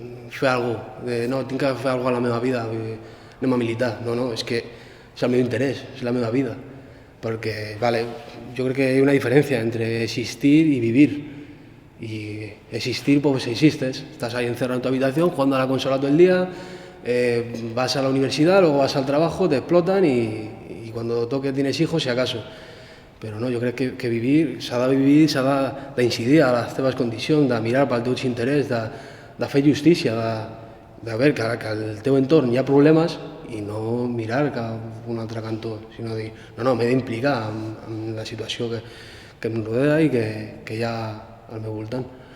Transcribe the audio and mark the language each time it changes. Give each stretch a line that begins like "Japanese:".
Catalan: fer alguna cosa, no, tinc que fer alguna cosa a la meva vida, anem a militar, no, és que és el meu interès, és la meva vida.
Spanish: porque, vale, yo creo que hay una diferencia entre existir y vivir. Y existir, pues existes, estás ahí encerrado en tu habitación jugando a la consola todo el día, vas a la universidad, luego vas al trabajo, te explotan y cuando toque tienes hijos, si acaso.
Catalan: Però no, jo crec que vivir, s'ha de vivir, s'ha d'incidir a les teves condicions, de mirar pel teu interès, de fer justícia, de veure que al teu entorn hi ha problemes i no mirar cap a un altre cantó, sinó dir, no, m'he d'implicar en la situació que em rodea i que hi ha al meu voltant.